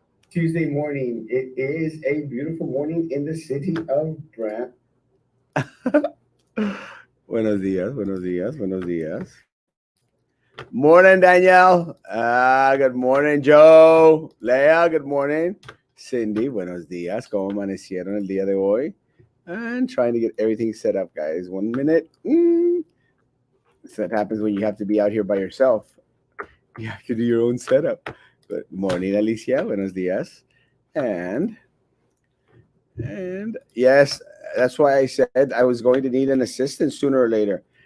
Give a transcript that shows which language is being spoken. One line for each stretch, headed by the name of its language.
English: Tuesday morning. It is a beautiful morning in the city of Brown.
Spanish: Buenos días, buenos días, buenos días.
English: Morning, Danielle. Good morning, Joe. Lea, good morning. Cindy,
Spanish: buenos días. ¿Cómo amanecieron el día de hoy?
English: And trying to get everything set up, guys. 1 minute. So that happens when you have to be out here by yourself. You have to do your own setup. Good morning, Alicia.
Spanish: Buenos días.
English: And yes, that's why I said I was going to need an assistant sooner or later.